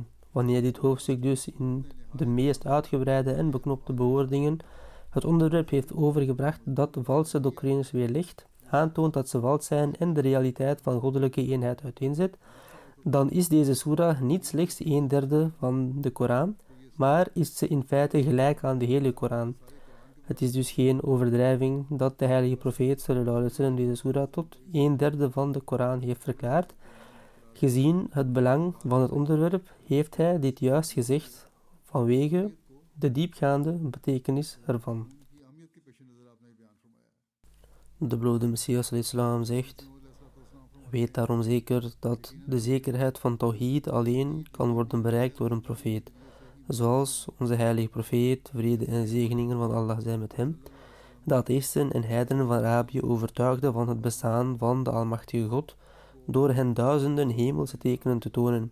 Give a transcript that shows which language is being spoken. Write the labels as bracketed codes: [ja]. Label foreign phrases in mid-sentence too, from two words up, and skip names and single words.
[nl] Wanneer dit hoofdstuk dus in de meest uitgebreide en beknopte bewoordingen het onderwerp heeft overgebracht dat valse doctrines weerlegt, aantoont dat ze vals zijn en de realiteit van goddelijke eenheid uiteenzet, dan is deze surah niet slechts 1/3 van de Koran, maar is ze in feite gelijk aan de hele Koran. Het is dus geen overdrijving dat de heilige profeet [ar] صلى الله عليه وسلم [nl] deze surah tot 1/3 van de Koran heeft verklaard. Gezien het belang van het onderwerp heeft hij dit juist gezegd vanwege de diepgaande betekenis ervan. De beloofde Messias al-Islam zegt: weet daarom zeker dat de zekerheid van Tawhid alleen kan worden bereikt door een profeet, zoals onze heilige profeet, vrede en zegeningen van Allah zijn met hem, de atheïsten en heidenen van Arabië overtuigden van het bestaan van de Almachtige God, door hen duizenden hemelse tekenen te tonen.